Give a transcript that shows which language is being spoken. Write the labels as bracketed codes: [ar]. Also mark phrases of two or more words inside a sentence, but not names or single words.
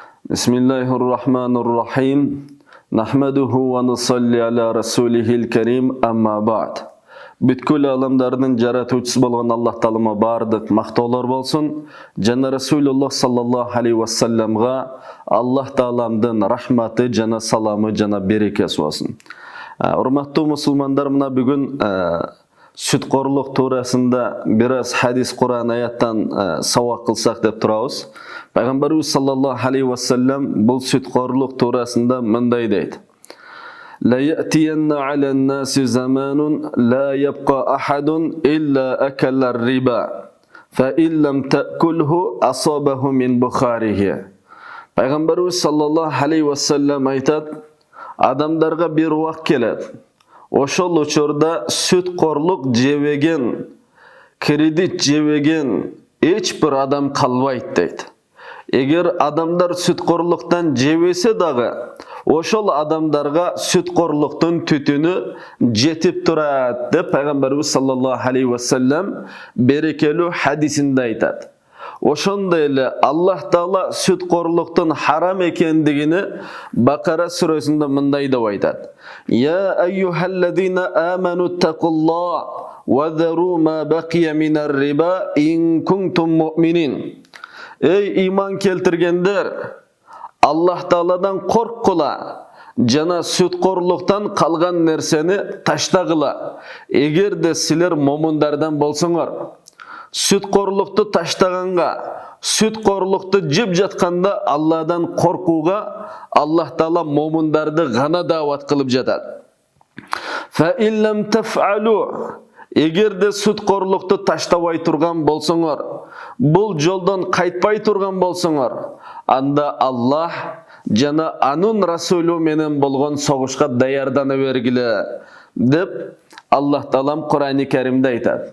[ar] بسم الله الرحمن الرحيم نحمده ونصلي على رسوله الكريم أما بعد. [ky] Бүткүл аламдардын жаратуучусу болгон Аллах Таалама бардык мактоолор болсун. Жана Расулуллах [ar] صلى الله عليه وسلم [ky] Аллах Тааламдын рахматы жана саламы жана берекеси болсун. Урматтуу мусулмандар, мына бүгүн сүткорлук туурасында бир аз хадис, Кур'ан аяттан сабак кылсак деп турабыз. Пайгамбарыбыз [ar] صلى الله عليه وسلم [ky] бул сүткорлук туурасында мындай дейт: [ar] لا يأتين على الناس زمان لا يبقى أحد إلا أكل الربا فإن لم تأكله أصابه من بخاره. [ky] Пайгамбарыбыз [ar] صلى الله عليه وسلم [ky] айтат: адамдарга бир убак келет, ошол учурда сүткорлук жебеген, кредит жебеген эч бир адам калбайт дейт. Эгер адамдар сүткорлуктан жебесе дагы, ошол адамдарга сүткорлуктун түтүнү жетип турат деп Пайгамбарыбыз [ar] صلى الله عليه وسلم [ky] берекелүү хадисинде айтат. Ошондой эле Аллах Таала сүткорлуктун харам экендигини Бакара сүрөсүндө мындай деп айтат: [ar] يا أيها الذين آمنوا اتقوا الله وذروا ما بقي من الربا إن كنتم مؤمنين. [ky] Эй иман келтиргендер, Аллах Тааладан корккула, жана сүткорлуктан калган нерсени таштагыла, эгерде силер момундардан болсоңор. Сүткорлукту таштаганга, сүткорлукту жеп жатканда Алладан коркууга Аллах Таала момундарды гана даават кылып жатат. [ar] فإن لم تفعلوا, [ky] эгерде сүткорлукту таштабай турган болсоңор, бул жолдон кайтпай турган болсоңор, анда Аллах жана анын Расулу менен болгон согушка даярдана бергиле деп Аллах Таалам Кур'ани Каримде айтат.